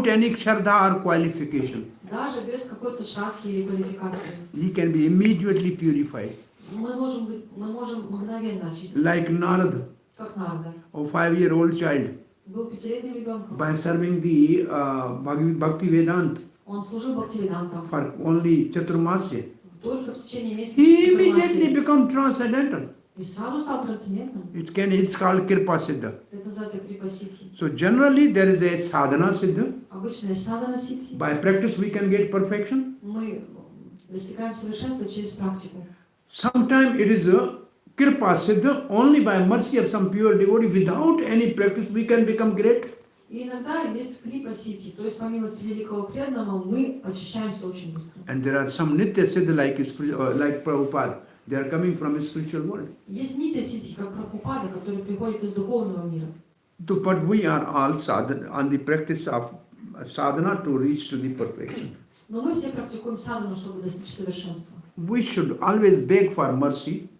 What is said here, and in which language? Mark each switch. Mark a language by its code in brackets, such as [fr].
[en] without any shraddha or qualification, [ru] даже без какой-то шрадхи или квалификации, [en] he can be immediately purified. [ru] мы можем мгновенно очистить, [en] Like Narad, [ru] как Нарда. [en] a 5-year-old child, [ru] Был 5-летним ребенком. [en] by serving the Bhakti Vedanta [ru] Он служил бхактивидантам [en] for only Chaturmasya, [ru] только в течение месяца. [en] he immediately become transcendental. [ru] И сразу стал трансцендентным. [en] It's called Kirpa Siddha. [ru] Это называется крипа ситхи. [en] So generally there is a sadhana siddha. [ru] Обычная садхана ситхи. [en] By practice we can get perfection. [ru] Мы достигаем совершенства через практику. [en] Sometimes it is a Kirpa Siddha, only by mercy of some pure devotee, without any practice we can become great. [ru] И иногда есть крипа ситхи, то есть по милости великого преданного мы очищаемся очень быстро. [en] And there are some Nitya Siddha like Prabhupada. They are coming from a spiritual world. [ru] Есть нитя ситхи, как Прабхупада, которые приходят из духовного мира. [en] But we are all sadhana, on the practice of sadhana to reach to the perfection. [ru] Но мы все практикуем садхану, чтобы достичь совершенства. [en] We should always beg for mercy,